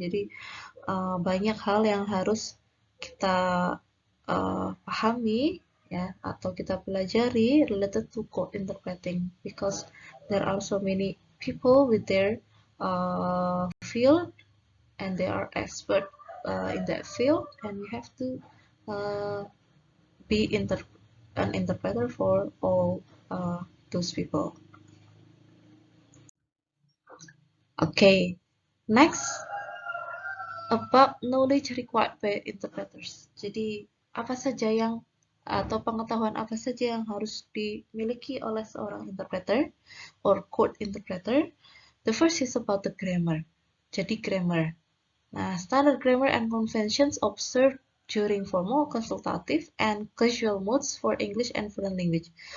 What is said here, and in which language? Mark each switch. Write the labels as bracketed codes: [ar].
[id] Jadi banyak hal yang harus kita pahami ya atau kita pelajari [en] related to court interpreting because there are so many people with their field and they are expert in that field, and you have to be an interpreter for all those people. Okay, next about knowledge required by interpreters. [id] Jadi apa saja yang atau pengetahuan apa saja yang harus dimiliki oleh seorang interpreter [en] or court interpreter? The first is about the grammar. [id] Jadi grammar. Nah, [en] standard grammar and conventions observed during formal, consultative, and casual modes for English and foreign language.